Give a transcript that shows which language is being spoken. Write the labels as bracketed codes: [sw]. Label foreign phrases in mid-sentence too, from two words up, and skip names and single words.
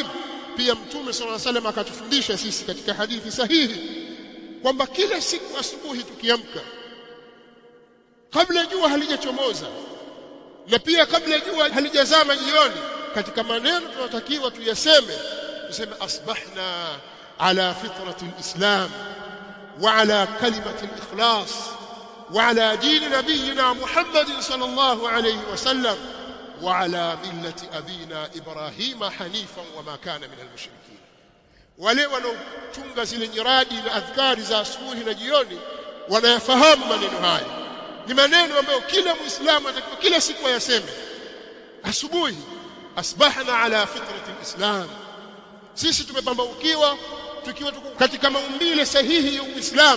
[sw] Pia Mtume [ar] صلى الله عليه وسلم [sw] akatufundisha sisi katika hadithi sahihi kwamba kila siku asubuhi tukiamka, kabla jua halijachomoza na pia kabla jua halijazama jioni, katika maneno tunatakiwa tuyaseme, tuseme [ar] أصبحنا على فطرة الإسلام وعلى كلمة الإخلاص وعلى دين نبينا محمد صلى الله عليه وسلم وعلى ملة أبينا إبراهيم حنيفا وما كان من المشركين. [sw] Wale wanaochunga zile nyiradi na adhkari za asubuhi na jioni wanayafahamu maneno haya. Ni maneno ambayo kila Muislamu anatakiwa kila siku ayaseme asubuhi. [ar] أصبحنا على فطرة الإسلام, [sw] sisi tumepambaukiwa tukiwa tuko katika maumbile sahihi ya Uislamu.